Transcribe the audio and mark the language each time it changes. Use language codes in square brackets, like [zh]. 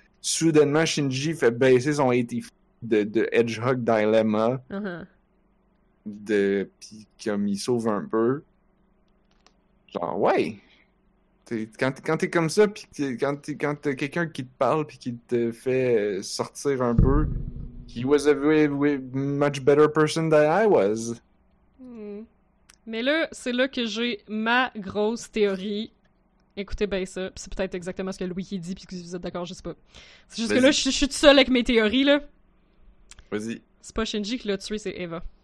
[fr] Soudainement, Shinji fait baisser son 80 de Hedgehog Dilemma. Puis comme il sauve un peu. Genre, ouais. Quand t'es comme ça puis quand t'as quelqu'un qui te parle puis qui te fait sortir un peu. [en] He was a way much better person than I was. [fr] Mais là, c'est là que j'ai ma grosse théorie. Écoutez bien ça. Puis c'est peut-être exactement ce que Louis dit, puis que vous êtes d'accord, je sais pas. C'est juste Vas-y. Que là, je suis tout seul avec mes théories, là. Vas-y. C'est pas Shinji qui l'a tué, c'est Eva.